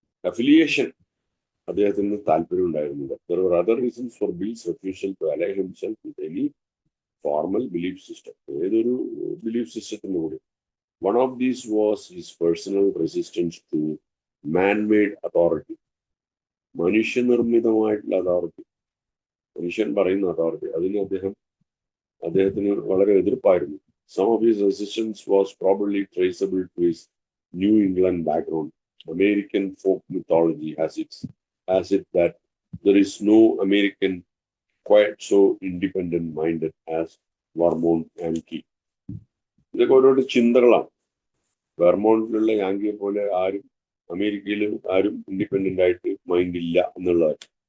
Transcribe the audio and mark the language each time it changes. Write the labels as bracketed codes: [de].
[ml] Affiliation അദ്ദേഹത്തിന് താല്പര്യം ഉണ്ടായിരുന്നില്ല. [en] There were other reasons for Bill's refusal to ally himself with any formal belief system. [ml] ഏതൊരു belief സിസ്റ്റത്തിനും കൂടി. [en] One of these was his personal resistance to man-made authority. [ml] മനുഷ്യനിർമ്മിതമായിട്ടുള്ള authority, മനുഷ്യൻ പറയുന്ന authority, അതിന് അദ്ദേഹത്തിന് വളരെ എതിർപ്പായിരുന്നു. [en] Some of his resistance was probably traceable to his New England background. American folk mythology has it that there is no American quite so independent-minded as Vermont Yankee. [ml] ഇതൊക്കെ ഓരോ ചിന്തകളാണ്. വെർമോണ്ടിലുള്ള യാങ്കിയെ പോലെ അമേരിക്കയിൽ ആരും ഇൻഡിപെൻഡന്റ് ആയിട്ട് മൈൻഡ് ഇല്ല എന്നുള്ളതാണ്.